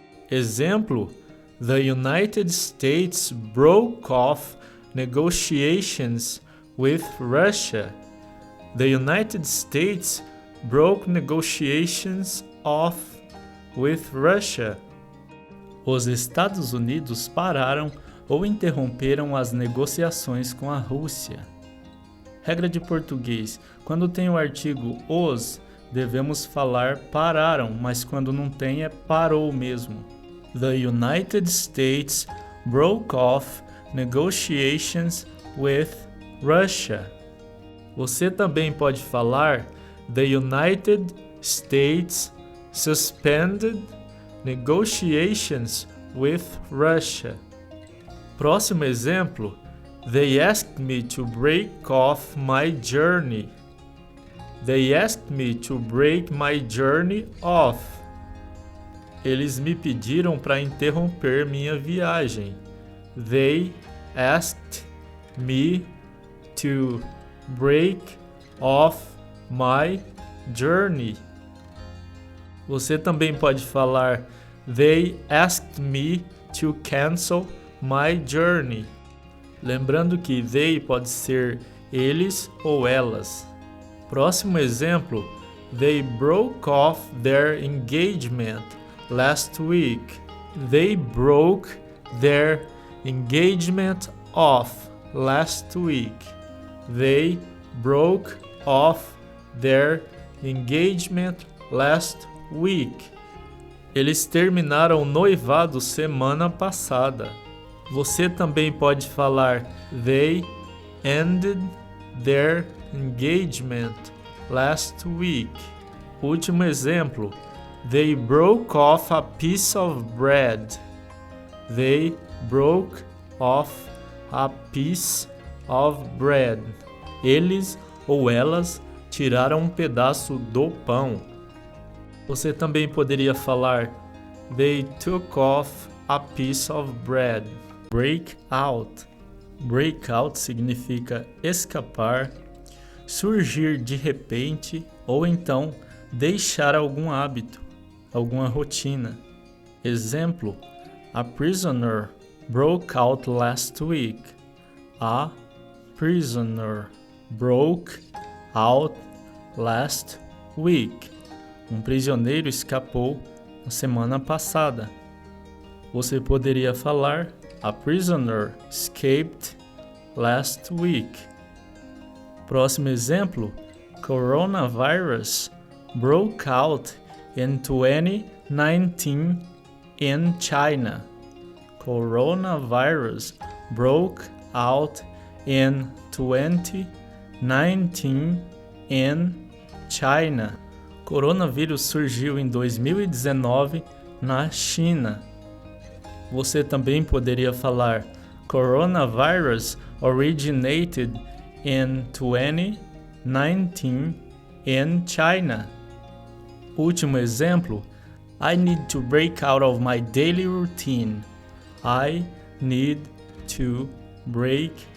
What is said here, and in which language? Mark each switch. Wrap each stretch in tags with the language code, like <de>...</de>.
<pt>Exemplo:</pt> <en>The United States broke off negotiations with Russia. The United States broke negotiations off with Russia.</en> <pt>Os Estados Unidos pararam ou interromperam as negociações com a Rússia. Regra de português: quando tem o artigo os, devemos falar pararam, mas quando não tem é parou mesmo.</pt> <en>The United States broke off negotiations with Russia.</en> <pt>Você também pode falar</pt> <en>The United States suspended negotiations with Russia.</en> <pt>Próximo exemplo.</pt> <en>They asked me to break off my journey. They asked me to break my journey off.</en> <pt>Eles me pediram para interromper minha viagem.</pt> <en>They asked me to break off my journey.</en> <pt>Você também pode falar</pt> <en>They asked me to cancel my journey.</en> <pt>Lembrando que they pode ser eles ou elas. Próximo exemplo.</pt> <en>They broke off their engagement last week. They broke their engagement off last week. They broke off their engagement last week.</en> <pt>Eles terminaram o noivado semana passada. Você também pode falar</pt> <en>They ended their engagement last week.</en> <pt>Último exemplo.</pt> <en>They broke off a piece of bread. They broke off a piece of bread.</en> <pt>Eles ou elas tiraram um pedaço do pão. Você também poderia falar</pt> <en>They took off a piece of bread.</en> <pt>Break out. Break out significa escapar, surgir de repente ou então deixar algum hábito, alguma rotina. Exemplo:</pt> <en>A prisoner broke out last week. A prisoner broke out last week.</en> <pt>Um prisioneiro escapou na semana passada. Você poderia falar</pt> <en>A prisoner escaped last week.</en> <pt>Próximo exemplo.</pt> <en>Coronavirus broke out in 2019 in China. Coronavirus broke out in 2019 in China.</en> <pt>Coronavírus surgiu em 2019 na China. Você também poderia falar</pt> <en>Coronavirus originated in 2019 in China.</en> <pt>Último exemplo.</pt> <en>I need to break out of my daily routine. I need to break</en>